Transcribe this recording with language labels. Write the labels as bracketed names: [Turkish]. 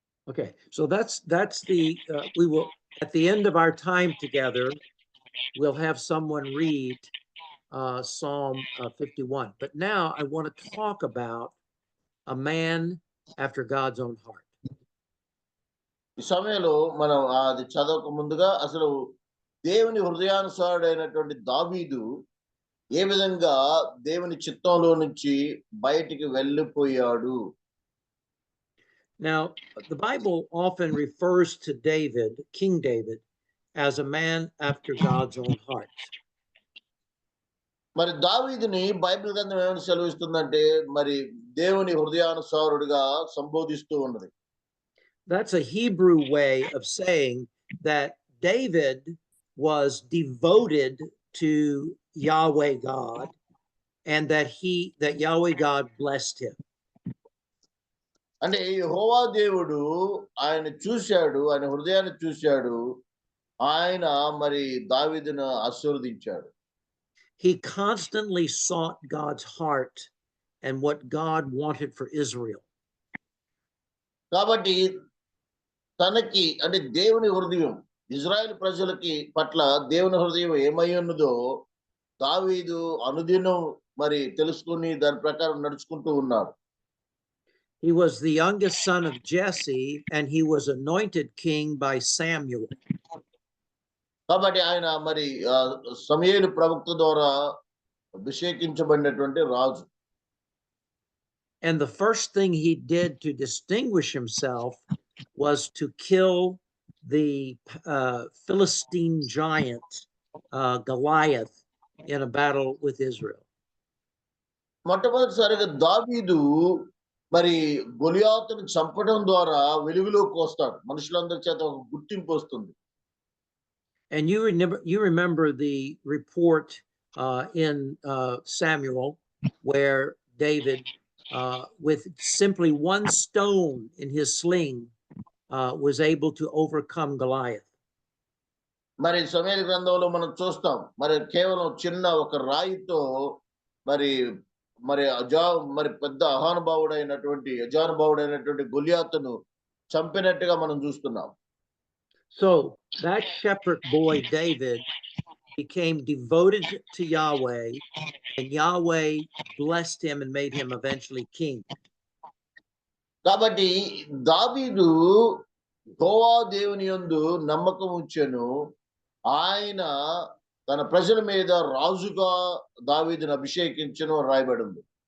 [English] Okay, so that's the we will, at the end of our time together, we'll have someone read Psalm 51. But now I want to talk about a man after God's own heart. [Telugu] ఈ సమయంలో మనం అది చదవక ముందుగా అసలు దేవుని హృదయానుసారుడైనటువంటి దావీదు ఏ విధంగా దేవుని చిత్తంలో నుంచి బయటికి వెళ్ళిపోయాడు. [English] Now, the Bible often refers to David, King David, as a man after God's own heart. [Telugu] మరి దావీదుని బైబిల్ గ్రంథం ఏమని సెలవిస్తుందంటే మరి దేవుని హృదయానుసారుడిగా సంబోధిస్తూ ఉన్నది. [English] That's a Hebrew way of saying that David was devoted to Yahweh God, and that Yahweh God blessed him. [Telugu] అంటే యెహోవా దేవుడు ఆయన చూశాడు, ఆయన హృదయాన్ని చూశాడు, ఆయన మరి దావీదును ఆశీర్వదించాడు. [English] He constantly sought God's heart and what God wanted for Israel. [Telugu] కాబట్టి తనకి అంటే దేవుని హృదయం, ఇజ్రాయెల్ ప్రజలకి పట్ల దేవుని హృదయం ఏమై ఉన్నదో దావీదు అనుదినం మరి తెలుసుకుని దాని ప్రకారం నడుచుకుంటూ ఉన్నాడు. [English] He was the youngest son of Jesse, and he was anointed king by Samuel. [Telugu] కాబట్టి ఆయన మరి సమూయేలు ప్రవక్త ద్వారా అభిషేకించబడినటువంటి రాజు. [English] And the first thing he did to distinguish himself was to kill the Philistine giant Goliath in a battle with Israel. [Telugu] మొట్టమొదటిసారిగా దావీదు మరి గొలియాతును చంపడం ద్వారా వెలుగులోకి వస్తాడు. మనుషులందరి చేత ఒక గుర్తింపు వస్తుంది. [English] And you remember the report in Samuel where David, with simply one stone in his sling, was able to overcome Goliath. [Telugu] మరి సమూయేలు గ్రంథంలో మనం చూస్తాం మరి కేవలం చిన్న ఒక రాయితో మరి మరి పెద్ద అజానుభావుడైనటువంటి గొలియాతును చంపినట్టుగా మనం చూస్తున్నాం. [English] So that shepherd boy David became devoted to Yahweh, and Yahweh blessed him and made him eventually king. [Telugu] కాబట్టి దావీదు యెహోవా దేవుని యందు నమ్మకం ఉంచెను, ఆయన తన ప్రజల మీద రాజుగా దావీదును అభిషేకించెను రాయబడింది.